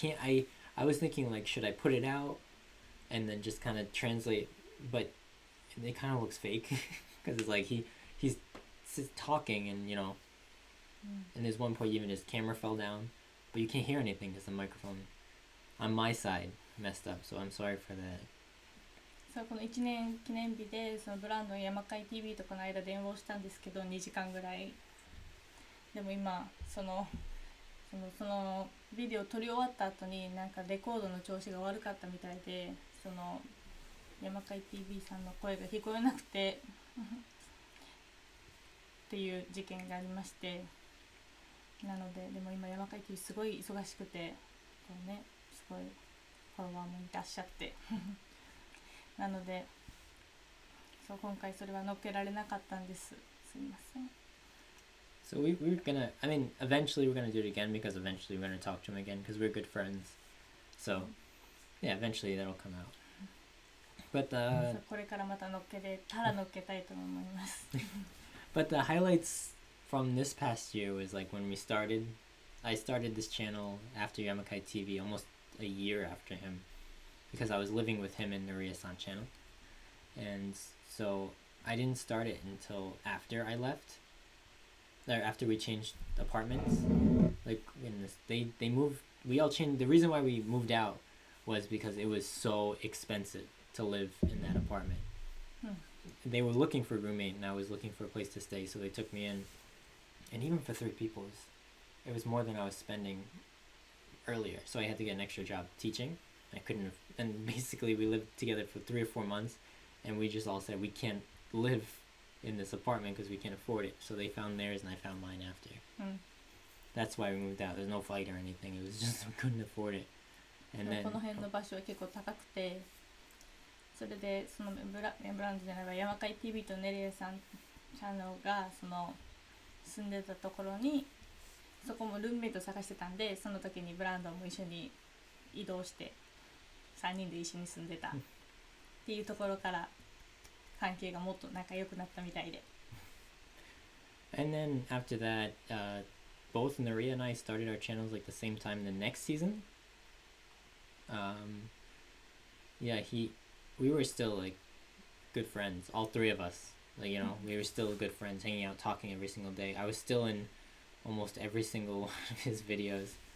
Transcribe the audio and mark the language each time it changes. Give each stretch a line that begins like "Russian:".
English: I was thinking should I put it out and then just kind of translate, but it kind of looks fake because it's he's talking and and there's one point even his camera fell down, but you can't hear anything because the microphone on my side messed up, so I'm sorry for that.
Japanese: そうこの1年記念日でそのブランドン山海 TV とこの間電話をしたんですけど2時間ぐらいでも今そのビデオ撮り終わった後にレコードの調子が悪かったみたいでその山海 TV さんの声が聞こえなくてっていう事件がありましてなのでも今山海 TV すごい忙しくてこうねすごいフォロワーもいらっしゃってなので今回それは載っけられなかったんですすみません
English: So we're gonna, eventually we're gonna do it again because eventually we're gonna talk to him again because we're good friends. So, yeah, eventually that'll come out. But
Japanese: これからまた載っけたいと思います
English: But the highlights from this past year was when we started. I started this channel after Yamakai TV, almost a year after him, because I was living with him in the Ria-san channel, and so I didn't start it until after I left. After we changed apartments, they moved. We all changed. The reason why we moved out was because it was so expensive to live in that apartment. They were looking for a roommate, and I was looking for a place to stay, so they took me in. And even for 3 people, it was more than I was spending earlier. So I had to get an extra job teaching. I couldn't have, and basically we lived together for 3 or 4 months, and we just all said we can't live in this apartment because we can't afford it. So they found theirs and I found mine after. That's why we moved out. There's no fight or anything. It was just we couldn't afford it. And then
Japanese: この辺の場所は結構高くてそれでそのブランドじゃないわ山海 TV とネリエさんチャンネルが住んでたところにそこもルームメイト探してたんでその時にブランドンも一緒に移動して3人で一緒に住んでたっていうところから関係がもっと仲良くなったみたいで
English: And then after that, both Naria and I started our channels the same time the next season. We were still good friends, all 3 of us. We were still good friends, hanging out, talking every single day. I was still in almost every single one of his videos.